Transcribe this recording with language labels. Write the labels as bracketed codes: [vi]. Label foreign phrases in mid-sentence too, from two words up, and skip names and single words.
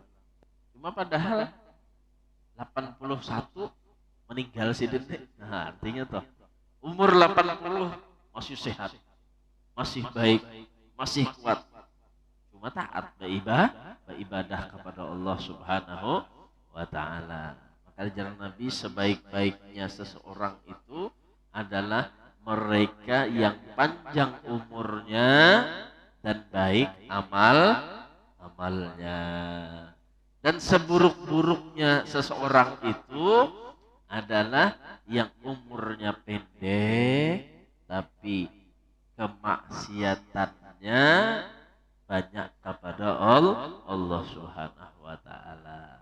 [id] Cuma padahal 81 meninggal sidin. Nah, artinya toh umur 80 masih sehat, masih baik, masih kuat. Cuma taat beribadah kepada Allah [ar] Subhanahu wa taala. [id] Maka jalan Nabi sebaik-baiknya seseorang itu adalah mereka yang panjang umurnya dan baik amalnya. amalnya. Dan seburuk-buruknya seseorang itu adalah yang umurnya pendek tapi kemaksiatannya banyak kepada Allah [ar] Subhanahu wa taala.